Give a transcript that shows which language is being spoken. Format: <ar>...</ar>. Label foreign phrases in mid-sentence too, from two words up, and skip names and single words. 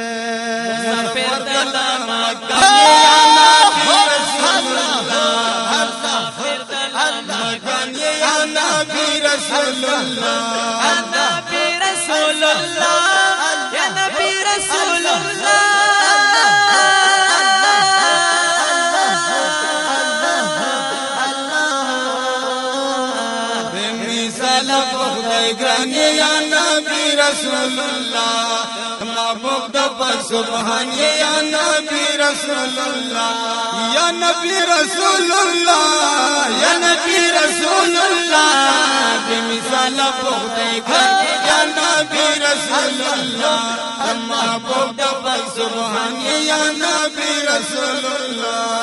<ar>سفید دلما یا نبی رسول اللہ یا نبی رسول اللہ نبی رسول اللہ یا نبی رسول اللہ</ar> <ps>بمثال خدای ګران</ps> <ar>یا نبی رسول الله</ar> <ps>محبوب د پاک سبحان</ps> <ar>یا نبی رسول الله یا نبی رسول الله یا نبی رسول الله</ar> <ps>بمثال خدای ګران</ps> <ar>یا نبی رسول الله</ar> <ps>محبوب د پاک سبحان</ps> <ar>یا نبی رسول الله</ar>